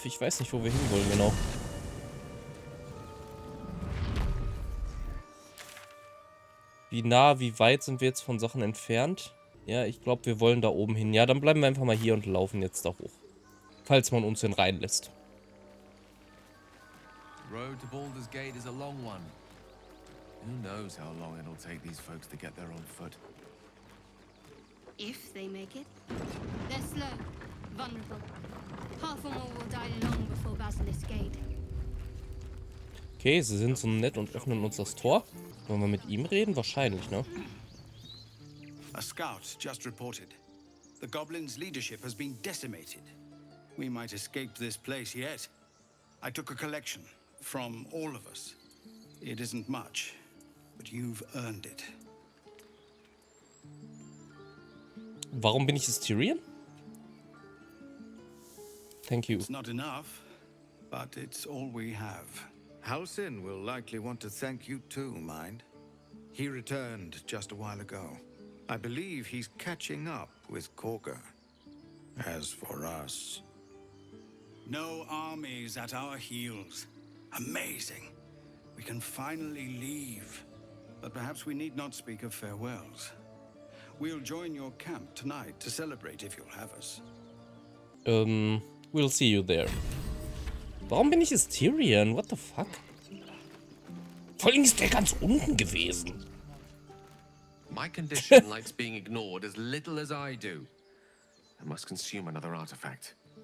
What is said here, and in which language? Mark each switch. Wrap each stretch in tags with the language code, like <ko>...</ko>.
<de>Ich weiß nicht, wo wir hinwollen, genau. Wie nah, wie weit sind wir jetzt von Sachen entfernt? Ja, ich glaube, wir wollen da oben hin. Ja, dann bleiben wir einfach mal hier und laufen jetzt da hoch. Falls man uns denn reinlässt.</de> <en>The road to Baldur's Gate is a long one. Who knows how long it'll take these folks to get there on foot. If they make it, they're slow, vulnerable. Half or more will die long before Basilisk Gate.</en> <de>Okay, sie sind so nett und öffnen uns das Tor. Wollen wir mit ihm reden? Wahrscheinlich, ne?</de> <en>A scout just reported. The goblins' leadership has been decimated. We might escape this place yet. I took a collection from all of us. It isn't much, but you've earned it.</en> <de>Warum bin ich es Tyrion?</de> <en>Thank you. It's not enough, but it's all we have. Halsin will likely want to thank you too, mind. He returned just a while ago. I believe he's catching up with Korga. As for us... No armies at our heels. Amazing. We can finally leave. But perhaps we need not speak of farewells. We'll join your camp tonight to celebrate if you'll have us. We'll see you there.</en> <de>Warum bin ich es Tyrion?</de> <en>What the fuck?</en> <de>Vor allem ist der ganz unten gewesen.</de> <en>My condition likes being ignored as little as I do. I must consume another artifact.</en>